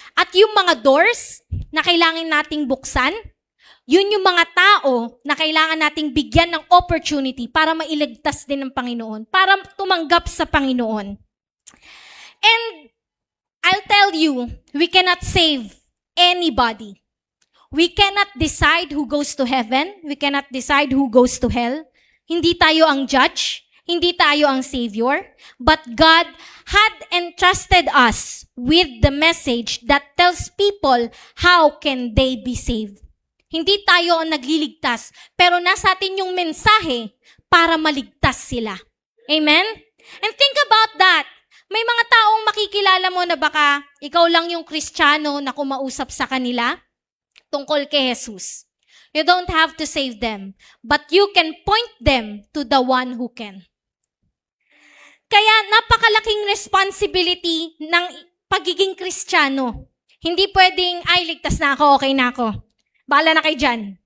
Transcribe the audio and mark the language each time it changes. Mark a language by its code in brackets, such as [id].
[tl] At yung mga doors na kailangan nating buksan, yun yung mga tao na kailangan nating bigyan ng opportunity para mailigtas din ng Panginoon, para tumanggap sa Panginoon. [en] And I'll tell you, we cannot save anybody. We cannot decide who goes to heaven. We cannot decide who goes to hell. [tl] Hindi tayo ang judge. Hindi tayo ang Savior, [en] but God had entrusted us with the message that tells people how can they be saved. [tl] Hindi tayo ang nagliligtas, pero nasa atin yung mensahe para maligtas sila. Amen? [en] And think about that. [tl] May mga taong makikilala mo na baka ikaw lang yung Kristiyano na kumausap sa kanila tungkol kay Jesus. [en] You don't have to save them, but you can point them to the one who can. [tl] Kaya napakalaking responsibility ng pagiging Kristiyano. Hindi pwedeng, ay, ligtas na ako, okay na ako. Bahala na kayo dyan.